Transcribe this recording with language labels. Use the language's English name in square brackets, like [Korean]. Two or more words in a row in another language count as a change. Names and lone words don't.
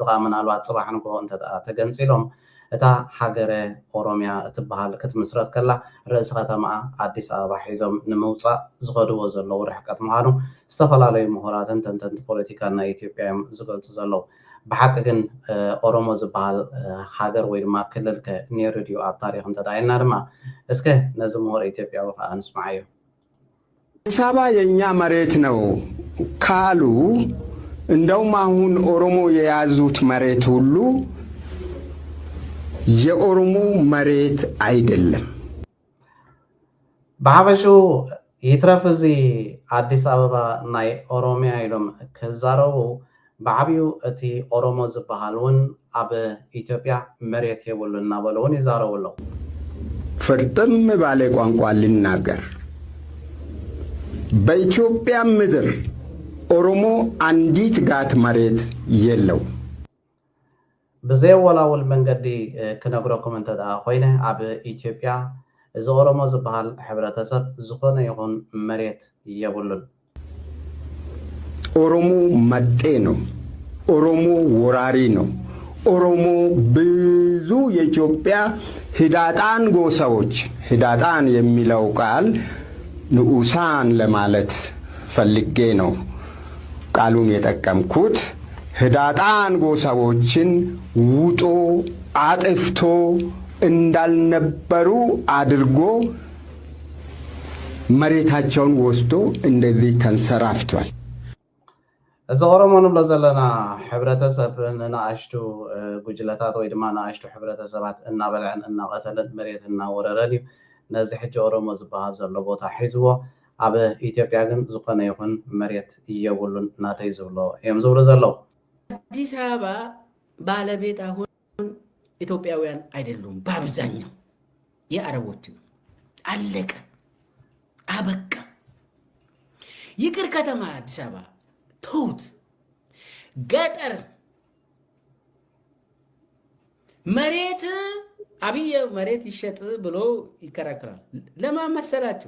[Tigrinya] ኸ ምናልባት ፅባሕ ንግሆ እንተደኣ ተገንፂሎም እታ ሃገረ ኦሮሚያ እትበሃል ክትምስረት ከላ ርእሰ ከተማ አዲስ አበባ ሒዞም ንምውፃእ ዝኸድዎ ዘለው ርሕቀት ምዃኑ ዝተፈላለዩ ምሁራትን ተንተንቲ ፖለቲካን ናይ ኢትዮጵያ እዮም ዝገልፁ ዘለው። ብሓቂ ግን ኦሮሞ ዝበሃል ሃገር ወይ ድማ ክልል ከነይሩ ድዩ ኣብ ታሪክ እንተዳይና ድማ እስከ ነዚ ምሁር ኢትዮጵያዊ ከዓ ንስማዕ እዩ። [Amharic] አዲስ አበባ የእኛ መሬት ነው ካሉ እንደውም አሁን ኦሮሞ የያዙት መሬት ሁሉ የኦሮሞ መሬት አይደለም። [Tigrinya] ብሓፈሹ ይትረፍ እዚ አዲስ አበባ ናይ ኦሮሚያ ኢሎም ክዛረቡ ብዓብዩ እቲ ኦሮሞ ዝበሃል እውን ኣብ ኢትዮጵያ መሬት የብሉ እናበሉ እውን ይዛረቡ ኣለው። [Amharic] ፍርጥም ባለ ቋንቋ ልናገር፣ በኢትዮጵያ ምድር ኦሮሞ አንዲት ጋት መሬት የለው። [Tigrinya] ብዘይወላውል መንገዲ ክነግረኩም እንተደኣ ኮይነ ኣብ ኢትዮጵያ እዚ ኦሮሞ ዝበሃል ሕብረተሰብ ዝኾነ ይኹን መሬት የብሉን። [Amharic] ኦሮሞ መጤ ነው። ኦሮሞ ወራሪ ነው። ኦሮሞ ብዙ የኢትዮጵያ ህዳጣን ጎሳዎች፣ ህዳጣን የሚለው ቃል ንዑሳን ለማለት ፈልጌ ነው ቃሉን የጠቀምኩት። ህዳጣን ጎሳዎችን ውጦ አጥፍቶ እንዳልነበሩ አድርጎ መሬታቸውን ወስዶ እንደዚህ ተንሰራፍቷል። [Tigrinya] እዚ ኦሮሞ ንብሎ ዘለና ሕብረተሰብ ንኣሽቱ ጉጅለታት ወይ ድማ ንኣሽቱ ሕብረተሰባት እናበልዐን እናቐተለን መሬት እናወረረን እዩ። ነዚ ሕጂ ኦሮሞ ዝበሃል ዘሎ ቦታ ሒዝዎ ኣብ ኢትዮጵያ ግን ዝኾነ ይኹን መሬት እየብሉን እናተይ ዝብሎ እዮም ዝብሉ ዘለው። [Amharic] አዲስ አበባ ባለቤት አሁን ኢትዮጵያውያን አይደሉም። በአብዛኛው የአረቦች ነው። አለቀ አበቃ። ይቅር ከተማ አዲስ አበባ ተውት። ገጠር መሬት አብይ መሬት ይሸጥ ብሎ ይከራከራል። ለማን መሰላችሁ?